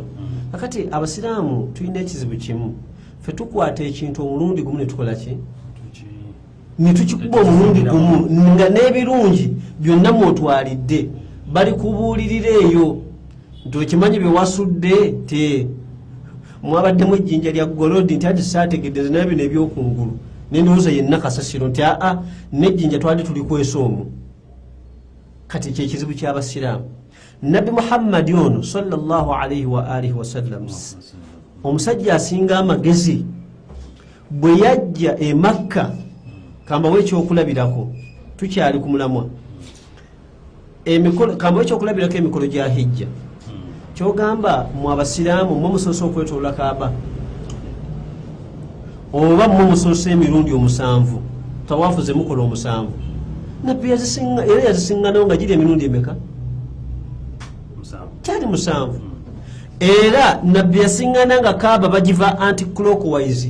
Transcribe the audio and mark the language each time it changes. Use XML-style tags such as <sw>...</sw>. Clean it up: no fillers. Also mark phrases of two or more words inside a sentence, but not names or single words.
<lg>Akati abasiraamu tulina ekizibu kimu, ffe tukwata ekintu omulundi gumu netukola ki netukikuba omulundi gumu nga n'ebirungi byonna mwotwalidde bali kubuulirira eyo nti okimanyi bewasudde te mwabaddemu ejjinja lya golodi nti ati saategedde nze nabino ebyokungulu nendowooza yenna kasasiro nti aa nejjinja twali tuli kwesa omwo. Kati kyekizibu ky'abasiraamu. Nabbi Muhammadi ono</lg> <ar>صلى الله عليه وعلى آله وسلم</ar> <lg>omusajja asinga amagezi bwe yajja e Makka, kambawo ekyokulabirako tukyali ku mulamwa, kambawo ekyokulabirako emikolo gya hijja kyogamba mu abasiraamu mwe musoose okwetoola Kaaba oba mwe musoose emirundi 7 tawaafu ze mukola 7 nabbi era yazisinganawo nga giri emirundi emeka kyali 7 era nabbi yasingana nga Kaaba bagiva anti-clockwise.</lg>